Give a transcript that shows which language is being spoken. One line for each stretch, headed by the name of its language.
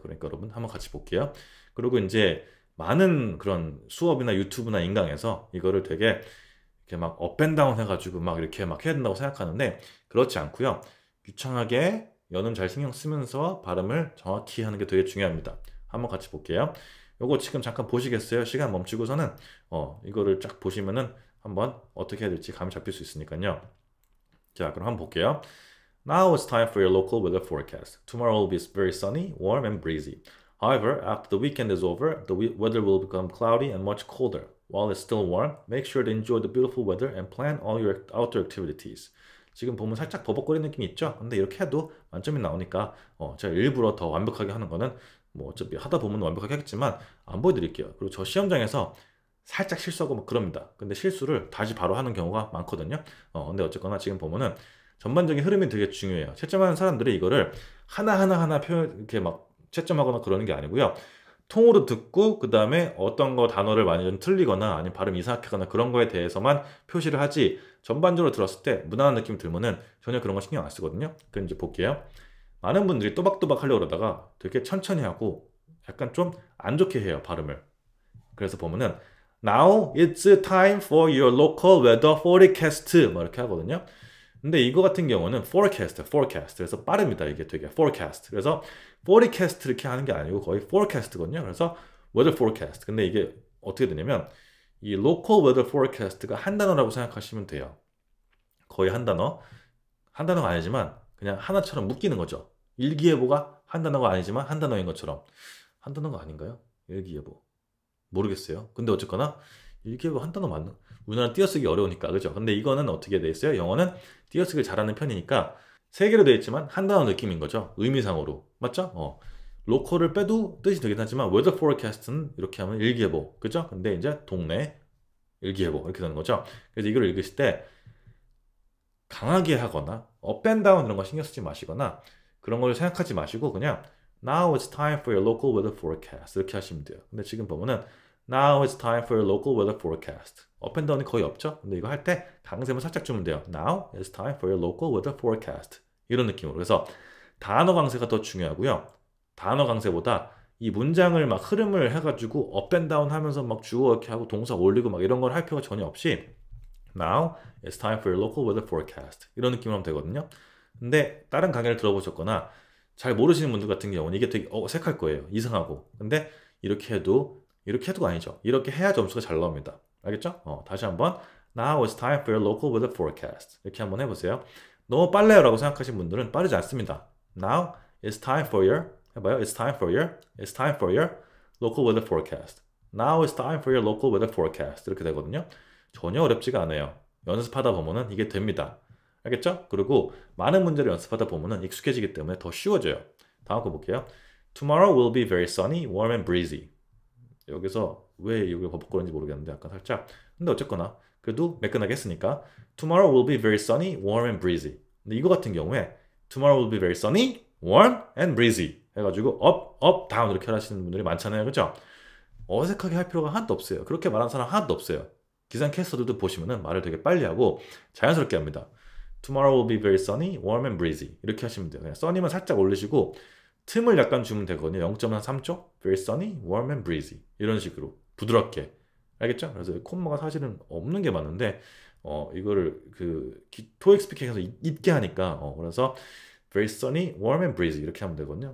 Korean: 그러니까 여러분 한번 같이 볼게요. 그리고 이제 많은 그런 수업이나 유튜브나 인강에서 이거를 되게 이렇게 막 업앤다운 해가지고 막 이렇게 막 해야 된다고 생각하는데 그렇지 않고요. 유창하게 연음 잘 신경 쓰면서 발음을 정확히 하는 게 되게 중요합니다. 한번 같이 볼게요. 요거 지금 잠깐 보시겠어요? 시간 멈추고서는 이거를 쫙 보시면은 한번 어떻게 해야 될지 감이 잡힐 수 있으니까요. 자, 그럼 한번 볼게요.
English: Now it's time for your local weather forecast. Tomorrow will be very sunny, warm and breezy. However, after the weekend is over, the weather will become cloudy and much colder. While it's still warm, make sure to enjoy the beautiful weather and plan all your outdoor activities.
Korean: 지금 보면 살짝 버벅거리는 느낌이 있죠? 근데 이렇게 해도 만점이 나오니까 제가 일부러 더 완벽하게 하는 거는 뭐 어차피 하다 보면 완벽하게 하겠지만 안 보여드릴게요. 그리고 저 시험장에서 살짝 실수하고 막 그럽니다. 근데 실수를 다시 바로 하는 경우가 많거든요. 근데 어쨌거나 지금 보면은 전반적인 흐름이 되게 중요해요. 채점하는 사람들이 이거를 하나하나 표현, 이렇게 막 채점하거나 그러는 게 아니고요. 통으로 듣고, 그 다음에 어떤 거 단어를 많이 좀 틀리거나 아니면 발음 이상하거나 그런 거에 대해서만 표시를 하지, 전반적으로 들었을 때 무난한 느낌 들면은 전혀 그런 거 신경 안 쓰거든요. 그럼 이제 볼게요. 많은 분들이 또박또박 하려고 그러다가 되게 천천히 하고 약간 좀 안 좋게 해요, 발음을. 그래서 보면은
English: Now it's time for your local weather forecast
Korean: 뭐 이렇게 하거든요. 근데 이거 같은 경우는 forecast. 그래서 빠릅니다. 이게 되게 forecast. 그래서 forecast 이렇게 하는 게 아니고 거의 forecast거든요. 그래서 weather forecast. 근데 이게 어떻게 되냐면 이 local weather forecast가 한 단어라고 생각하시면 돼요. 거의 한 단어. 한 단어가 아니지만 그냥 하나처럼 묶이는 거죠. 일기예보가 한 단어가 아니지만 한 단어인 것처럼. 한 단어가 아닌가요? 일기예보. 모르겠어요. 근데 어쨌거나 일기예보 한 단어 맞는 우리나라 띄어쓰기 어려우니까 그죠? 근데 이거는 어떻게 돼 있어요? 영어는 띄어쓰기를 잘하는 편이니까 세 개로 되어 있지만 한 단어 느낌인 거죠. 의미상으로. 맞죠? 로컬을 빼도 뜻이 되긴 하지만 weather forecast는 이렇게 하면 일기예보. 그죠? 근데 이제 동네 일기예보 이렇게 되는 거죠. 그래서 이걸 읽으실 때 강하게 하거나 up and down 이런 거 신경 쓰지 마시거나 그런 걸 생각하지 마시고 그냥
English: Now it's time for your local weather forecast
Korean: 이렇게 하시면 돼요. 근데 지금 보면은
English: Now it's time for your local weather forecast.
Korean: up and down이 거의 없죠? 근데 이거 할 때 강세만 살짝 주면 돼요.
English: Now it's time for your local weather forecast.
Korean: 이런 느낌으로. 그래서 단어 강세가 더 중요하고요. 단어 강세보다 이 문장을 막 흐름을 해가지고 up and down 하면서 막 주어 이렇게 하고 동사 올리고 막 이런 걸 할 필요가 전혀 없이
English: Now it's time for your local weather forecast.
Korean: 이런 느낌으로 하면 되거든요. 근데 다른 강의를 들어보셨거나 잘 모르시는 분들 같은 경우는 이게 되게 어색할 거예요. 이상하고. 근데 이렇게 해도가 아니죠. 이렇게 해야 점수가 잘 나옵니다. 알겠죠? 다시 한번
English: Now it's time for your local weather forecast.
Korean: 이렇게 한번 해보세요. 너무 빨라요라고 생각하시는 분들은 빠르지 않습니다.
English: Now it's time for your
Korean: 해봐요.
English: It's time for your local weather forecast. Now it's time for your local weather forecast.
Korean: 이렇게 되거든요. 전혀 어렵지가 않아요. 연습하다 보면은 이게 됩니다. 알겠죠? 그리고 많은 문제를 연습하다 보면은 익숙해지기 때문에 더 쉬워져요. 다음 거 볼게요.
English: Tomorrow will be very sunny, warm and breezy.
Korean: 여기서 왜 여기 버벅거리는지 모르겠는데 약간 살짝. 근데 어쨌거나 그래도 매끈하게 했으니까
English: Tomorrow will be very sunny, warm and breezy.
Korean: 근데 이거 같은 경우에
English: Tomorrow will be very sunny, warm and breezy
Korean: 해가지고 up, down 이렇게 하시는 분들이 많잖아요. 그죠? 어색하게 할 필요가 하나도 없어요. 그렇게 말하는 사람 하나도 없어요. 기상캐스터들도 보시면은 말을 되게 빨리 하고 자연스럽게 합니다.
English: Tomorrow will be very sunny, warm and breezy.
Korean: 이렇게 하시면 돼요. 그냥 sunny만 살짝 올리시고 틈을 약간 주면 되거든요. 0.3초.
English: Very sunny, warm and breezy.
Korean: 이런 식으로 부드럽게. 알겠죠? 그래서 콤마가 사실은 없는 게 많은데 이거를 그 토익 스피킹에서 있게 하니까 그래서
English: very sunny, warm and breezy
Korean: 이렇게 하면 되거든요.